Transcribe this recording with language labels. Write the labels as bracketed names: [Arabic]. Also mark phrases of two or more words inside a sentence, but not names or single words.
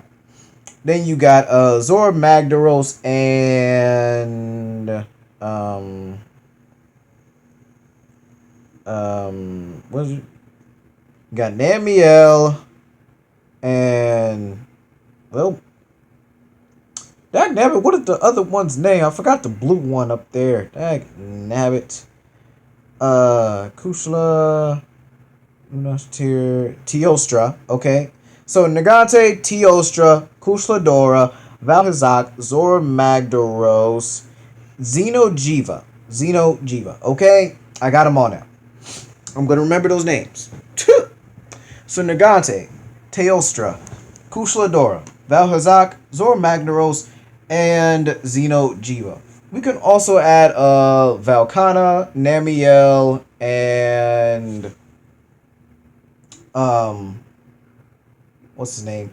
[English] Then you got Zorah Magdaros and what is it? You got Namiel and, well, dagnabbit, what is the other one's name? I forgot the blue one up there. Dagnabbit. Kushla Teostra. Okay. So Nergigante, Teostra, Kushla Dora, Vaal, haazak, Zorah Magdaros, xenojiva. Okay? I got them all now. I'm going to remember those names. So Nergigante, Teostra, Kushla Dora, Vaal, haazak, Zorah Magdaros, and xenojiva. We can also add Velkhana, Namiel, and what's his name?